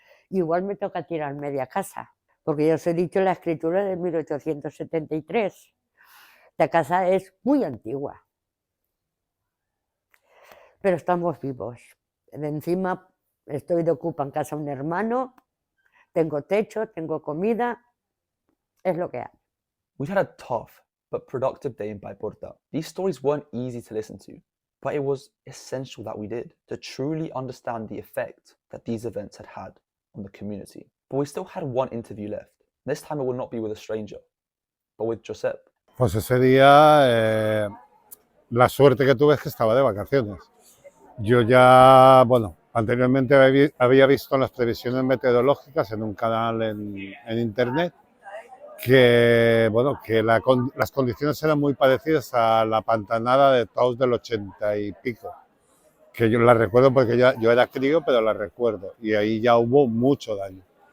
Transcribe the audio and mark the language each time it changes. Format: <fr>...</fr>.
<es>Igual me toca tirar media casa, porque ya os he dicho la escritura de 1873. La casa es muy antigua, pero estamos vivos. De encima estoy de ocupa en casa un hermano, tengo techo, tengo comida, es lo que hay.</es> <en>We had a tough but productive day in Bayporta. These stories weren't easy to listen to, but it was essential that we did to truly understand the effect that these events had had on the community. But we still had one interview left. This time it will not be with a stranger, but with Josep.</en> <es>Pues ese día la suerte que tuve es que estaba de vacaciones. Yo ya, bueno, anteriormente había visto las previsiones meteorológicas en un canal en internet que, bueno, que las condiciones eran muy parecidas a la pantanada de Tous del 80 y pico, que yo la recuerdo porque yo era crío, pero la recuerdo, y ahí ya hubo mucho daño.</es>